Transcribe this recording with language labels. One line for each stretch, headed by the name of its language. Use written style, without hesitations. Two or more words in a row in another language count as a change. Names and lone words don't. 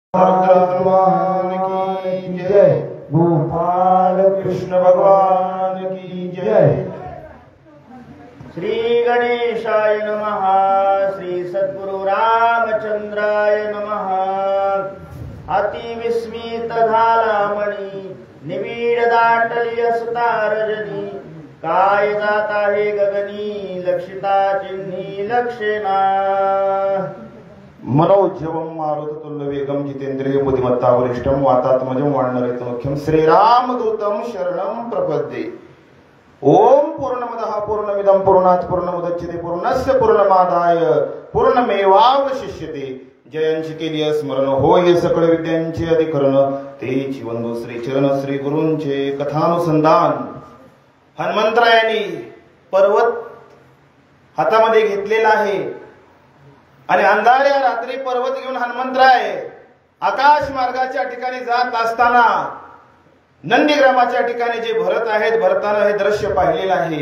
Hindi: भगवान की जय। गोपाल कृष्ण भगवान की जय।
Sanskrit: श्री गणेशाय नमः। श्री सद्गुरु रामचंद्राय नमः।
Marathi: अति विस्मित झाला मणी, निविड दाटली असता रजनी, काय जात आहे गगनी, लक्षिता चिन्ही लक्षेना।
Sanskrit: मनोजवम मारुततुल्य वेगम जितेंद्रिय बुद्धिमत्ता वरिष्ठम वातात्मजम वानरहितमुख्यम श्रीरामदूतम शरणम प्रपद्ये। ओम पूर्णमदः पूर्णमिदं पूर्णात् पूर्णमुदच्यते पूर्णस्य पूर्णमादाय पूर्णमेवावशिष्यते।
Marathi: जयांची केली स्मरण होय सकळ विद्यांचे अधिकरण, तेची वंदू श्री चरण श्री गुरूंचे कथानुसंधान। हनुमंतरायांनी पर्वत हातामध्ये घेतलेला आहे आणि अंधाऱ्या रात्री पर्वत घेऊन हनुमंतराय आकाश मार्गाच्या ठिकाणी जात असताना नंदीग्रामाच्या ठिकाणी जे भरत आहेत, भरताना हे दृश्य पाहिलेलं आहे।